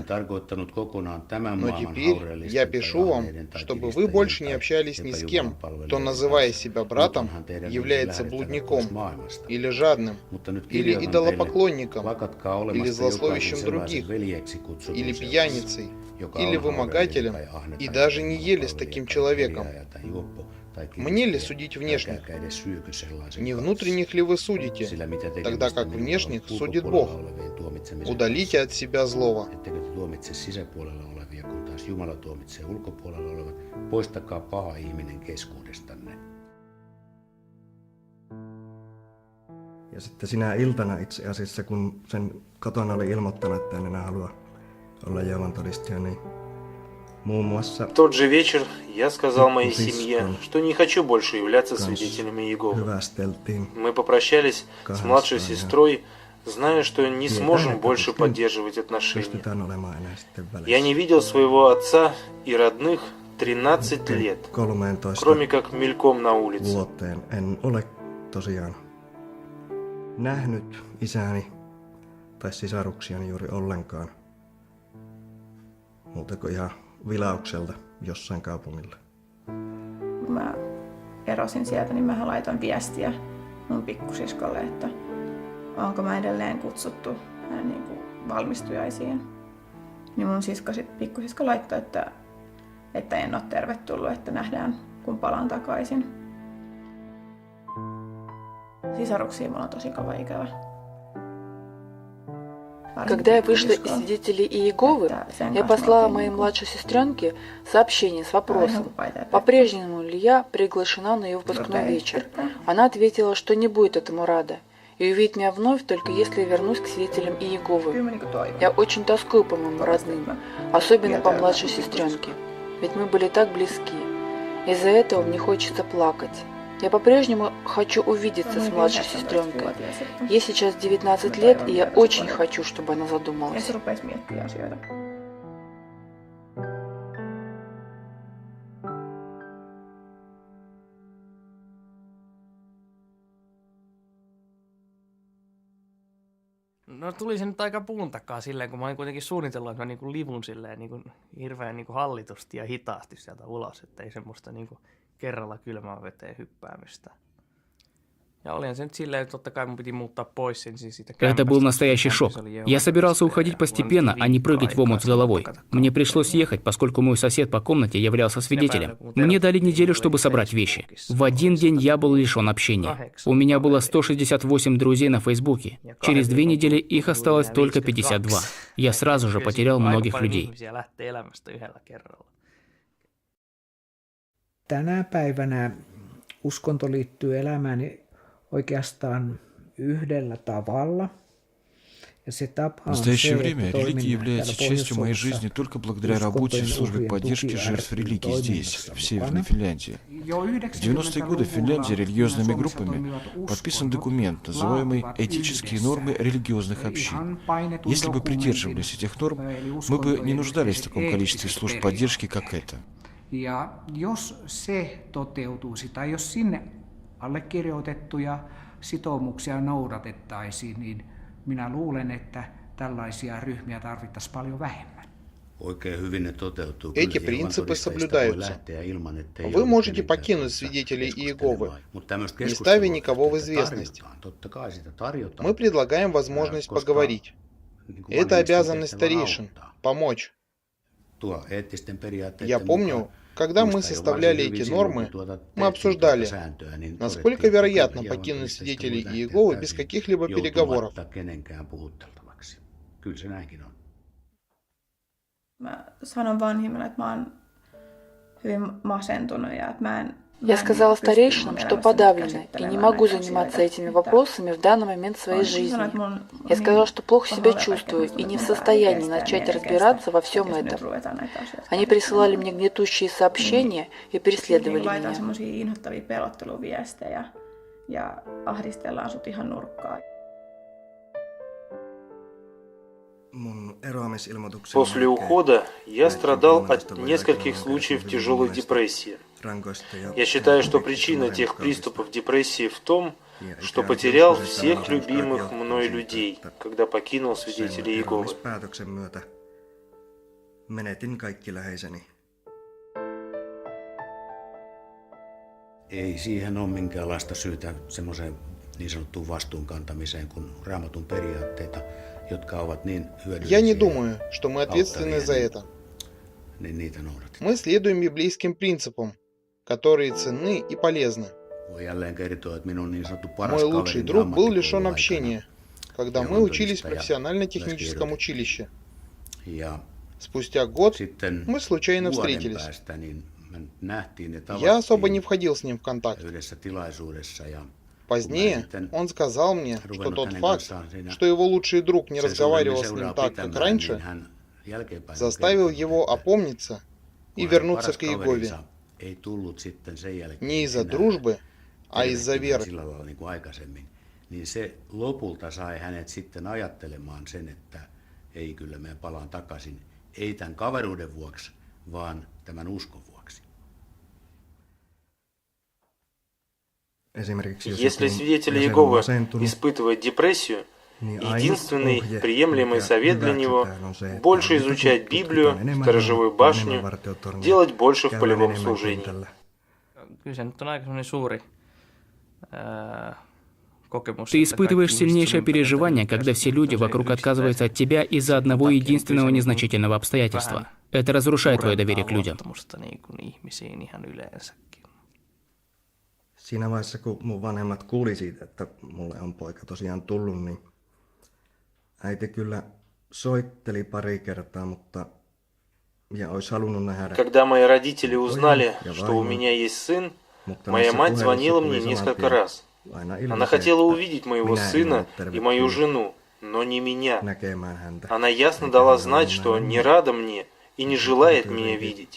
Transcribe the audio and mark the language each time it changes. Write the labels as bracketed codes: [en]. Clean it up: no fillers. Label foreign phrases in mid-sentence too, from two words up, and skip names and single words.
[ru] Но теперь я пишу вам, чтобы вы больше не общались ни с кем, кто, называя себя братом, является блудником, или жадным, или идолопоклонником, или злословящим других, или пьяницей, или вымогателем, и даже не ели с таким человеком. Мне ли судить внешних? Не внутренних ли вы судите, тогда как внешних судит Бог? Удалите от себя злого. [fi] Ja sitten sinä iltana itse asiassa, kun sen kotona oli ilmoittanut, että en enää halua olla Jehovan todistaja, niin [ru] в тот же вечер я сказал моей семье, что не хочу больше являться свидетелями Иеговы. Мы попрощались с младшей сестрой, зная, что не сможем больше поддерживать отношения. Я не видел своего отца и родных 13 лет, кроме как мельком на улице. [fi] En ole tosiaan nähnyt isäni tai sisaruksiani juuri ollenkaan, muuta kuin ihan vilaukselta jossain kaupungilla. Kun mä erosin sieltä, niin mä laitoin viestiä mun pikkusiskolle, että onko mä edelleen kutsuttu niin kuin valmistujaisiin. Niin mun pikkusisko laittoi, että en ole tervetullut, että nähdään kun palaan takaisin. Sisaruksia mulla on tosi kova ikävä. [ru] Когда я вышла из свидетелей Иеговы, я послала моей младшей сестренке сообщение с вопросом, по-прежнему ли я приглашена на ее выпускной вечер. Она ответила, что не будет этому рада, и увидит меня вновь, только если я вернусь к свидетелям Иеговы. Я очень тоскую по моим родным, особенно по младшей сестренке, ведь мы были так близки. Из-за этого мне хочется плакать. Я по-прежнему хочу увидеться с младшей сестренкой. Ей сейчас 19 лет, и я очень хочу, чтобы она задумалась. [fi] No tuli se nyt aika puun takaa silleen, kun mä olin kuitenkin suunnitellut, että mä niin kuin livun silleen niin kuin hirveän niin kuin hallitusti ja hitaasti sieltä ulos, että ei semmoista niin kuin kerralla kylmään veteen hyppäämistä. Ja olihan se nyt silleen, että totta kai mun piti muuttaa pois sen siitä [ru] Это был настоящий шок. Я собирался уходить постепенно, а не прыгать в омут с головой. Мне пришлось ехать, поскольку мой сосед по комнате являлся свидетелем. Мне дали неделю, чтобы собрать вещи. В один день я был лишен общения. У меня было 168 друзей на Фейсбуке. Через 2 недели их осталось только 52. Я сразу же потерял многих людей. [fi] Tänä päivänä uskonto liittyy elämääni oikeastaan yhdellä tavalla. [ru] В настоящее время религия является частью моей жизни только благодаря работе в службе поддержки жертв религии здесь, в Северной Финляндии. В 90-е годы в Финляндии религиозными группами подписан документ, называемый «Этические нормы религиозных общин». Если бы придерживались этих норм, мы бы не нуждались в таком количестве служб поддержки, как это. [fi] Ja jos se toteutuisi tai jos sinne allekirjoitettuja sitoumuksia noudatettaisiin, niin minä luulen, että tällaisia ryhmiä tarvittaisiin paljon vähemmän. [ru] Эти принципы соблюдаются. Вы можете покинуть свидетелей Иеговы, не ставя никого в известность. Мы предлагаем возможность поговорить. Это обязанность старейшин – помочь. Я помню, когда мы составляли эти нормы, мы обсуждали, насколько вероятно покинуть свидетелей Иеговы без каких-либо переговоров. [fi] Mä sanon vanhimmille, että mä oon hyvin masentunut ja että [ru] Я сказала старейшинам, что подавлена и не могу заниматься этими вопросами в данный момент своей жизни. Я сказала, что плохо себя чувствую и не в состоянии начать разбираться во всем этом. Они присылали мне гнетущие сообщения и преследовали меня. После ухода я страдал от нескольких случаев тяжелой депрессии. Я считаю, что причина тех приступов депрессии в том, что потерял всех любимых мной людей, когда покинул свидетелей Иеговы. [fi] Ei siihen ole minkäänlaista syytä semmoiseen niin sanottuun vastuunkantamiseen, kun Raamatun periaatteita, jotka ovat niin hyödyllisiä. [ru] Я не думаю, что мы ответственны за это. Мы следуем библейским принципам, которые ценны и полезны. Мой лучший друг был лишен общения, когда мы учились в профессионально-техническом училище. Спустя год мы случайно встретились. Я особо не входил с ним в контакт. Позднее он сказал мне, что тот факт, что его лучший друг не разговаривал с ним так, как раньше, заставил его опомниться и вернуться к Иегове. Не из-за дружбы, а из-за веры. [fi] Niin se lopulta sai hänet sitten ajattelemaan sen, että ei kyllä mä palaan takaisin, ei tämän kaveruuden vuoksi, vaan tämän uskon vuoksi. [ru] Если свидетель Иеговы испытывает депрессию, единственный приемлемый совет для него – больше изучать Библию, сторожевую башню, делать больше в полевом служении. Ты испытываешь сильнейшее переживание, когда все люди вокруг отказываются от тебя из-за одного единственного незначительного обстоятельства. Это разрушает твое доверие к людям. [fi] Siinä vaiheessa, kun mun vanhemmat kuuli siitä, että mulle on poika tosiaan tullut, niin äiti kyllä soitteli pari kertaa, mutta ja olisi halunnut nähdä. [ru] Когда мои родители узнали, что у меня есть сын, моя мать звонила мне несколько раз. Она хотела увидеть моего сына и мою жену, но не меня. Она ясно дала знать, что не рада мне и не желает меня видеть.